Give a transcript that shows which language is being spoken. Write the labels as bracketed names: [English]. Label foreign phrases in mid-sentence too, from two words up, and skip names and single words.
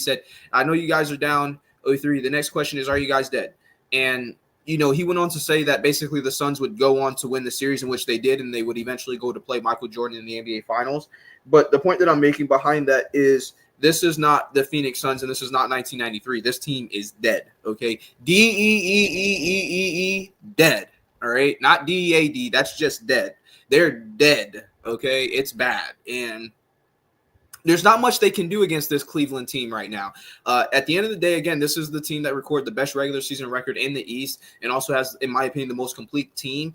[English] He said, I know you guys are down 03. The next question is, are you guys dead? And, he went on to say that basically the Suns would go on to win the series, in which they did, and they would eventually go to play Michael Jordan in the NBA Finals. But the point that I'm making behind that is this is not the Phoenix Suns, and this is not 1993. This team is dead, okay? D-E-E-E-E-E-E, dead, all right? Not D-E-A-D, that's just dead. They're dead, okay? It's bad, and there's not much they can do against this Cleveland team right now. At the end of the day, again, this is the team that recorded the best regular season record in the East and also has, in my opinion, the most complete team.